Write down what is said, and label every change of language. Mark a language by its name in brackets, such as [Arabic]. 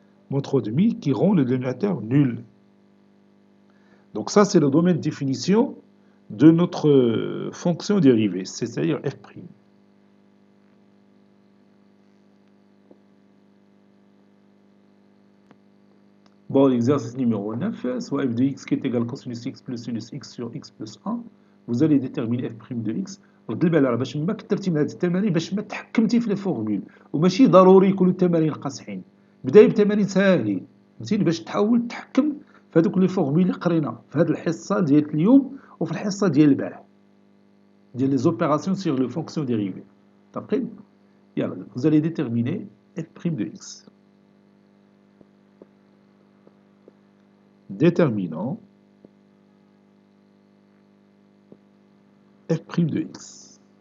[French] Moins 3 demi qui rend le dénominateur nul. Donc ça, c'est le domaine de définition de notre fonction dérivée, c'est-à-dire f'. Bon, l'exercice numéro 9, soit f de x qui est égal à cosinus x plus sinus x sur x plus 1, vous allez déterminer f' de x. [Arabic] رد البال على باش ما كثرتي من هذه التمارين باش ما تحكمتي في لي فورمول وماشي ضروري يكونوا التمارين قاصحين. بداي بتمارين ساهلين فهمتيني باش تحاول تحكم في هذوك لي فورمول اللي قرينا في هذه الحصه ديال اليوم وفي الحصه ديال البارح ديال لي زوبيراسيون سيغ لو فونكسيون ديريفي. تقريبا يلا [French] vous allez déterminer f' de x. Déterminant f' de x.